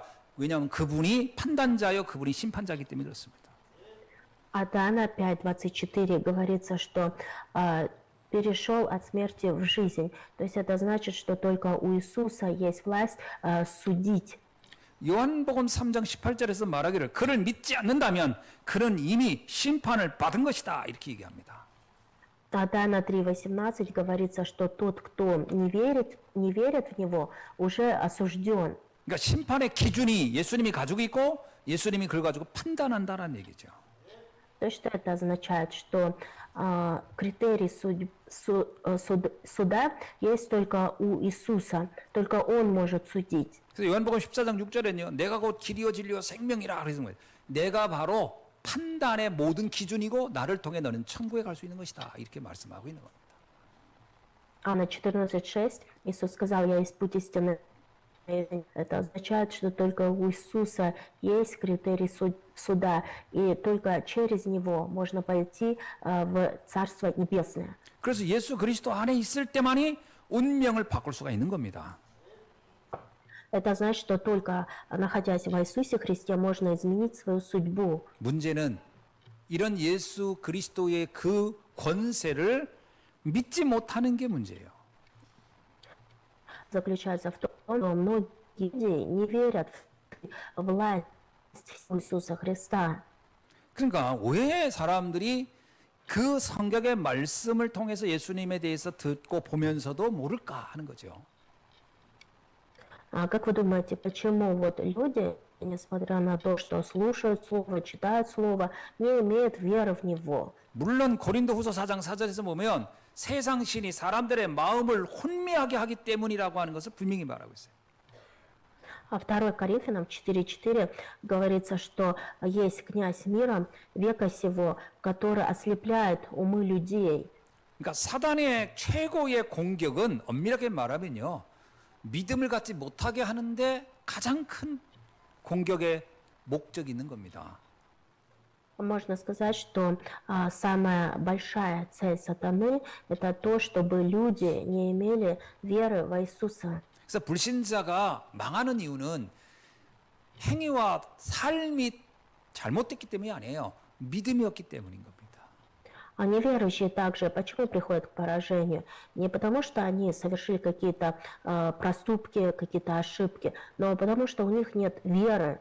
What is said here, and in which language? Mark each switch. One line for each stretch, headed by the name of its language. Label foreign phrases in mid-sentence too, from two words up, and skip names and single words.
Korean: 왜냐하면 그분이 판단자요, 그분이 심판자이기 때문에 그렇습니다.
Russian: А Иоанна 5:24 говорится, что перешел от смерти в жизнь. То есть это значит, что только у Иисуса есть власть судить.
Korean: 요한복음 3장 18절에서 말하기를 그를 믿지 않는다면 그는 이미 심판을 받은 것이다. 이렇게 얘기합니다.
Russian: Иоанна 3:18 говорится, что тот, кто не верит в Него, уже осужден.
Korean: 그러니까 심판의 기준이 예수님이 가지고 있고 예수님이 그걸 가지고 판단한다는 얘기죠.
Russian: То есть что это означает? Что критерий суда есть только у Иисуса, только Он может судить.
Korean: 그래서 요한복음 14장 6절에는요. 내가 곧 길이요 진리요 생명이라 그러는 거예요. 내가 바로 판단의 모든 기준이고 나를 통해 너는 천국에 갈 수 있는 것이다. 이렇게 말씀하고 있는 겁니다.
Russian: Иоанна 14:6 Иисус сказал: «Я есть путь истины». Это означает, что только у Иисуса есть критерий суда, и только через Него можно пойти в Царство Небесное.
Korean: 그래서 예수 그리스도 안에 있을 때만이 운명을 바꿀 수가 있는 겁니다.
Russian: Это значит, что только находясь в Иисусе Христе можно изменить свою судьбу.
Korean: 문제는 이런 예수 그리스도의 그 권세를 믿지 못하는 게 문제예요.
Russian: Заключается в том, что многие люди не верят в власть Иисуса Христа.
Korean: 그러니까 왜 사람들이 그 성경의 말씀을 통해서 예수님에 대해서 듣고 보면서도 모를까 하는 거죠.
Russian: А как вы думаете, почему вот люди, несмотря на то, что слушают Слово, читают Слово, не имеют веры в Него?
Korean: 물론 고린도후서 4장 4절에서 보면 세상 신이 사람들의 마음을 혼미하게 하기 때문이라고 하는 것을 분명히 말하고 있어요.
Russian: А 2 Коринфянам 4:4 говорится, что есть князь мира века сего, который ослепляет умы людей.
Korean: 그러니까 사단의 최고의 공격은 엄밀하게 말하면요. 믿음을 갖지 못하게 하는데 가장 큰 공격의 목적이 있는 겁니다.
Russian: Можно сказать, что самая большая цель сатаны – это то, чтобы люди не имели веры в Иисуса.
Korean: 그래서 불신자가 망하는 이유는 행위와 삶이 잘못됐기 때문이 아니에요. 믿음이 없기 때문인 겁니다.
Russian: А неверующие также, почему приходят к поражению? Не потому, что они совершили какие-то проступки, какие-то ошибки, но потому, что у них нет веры.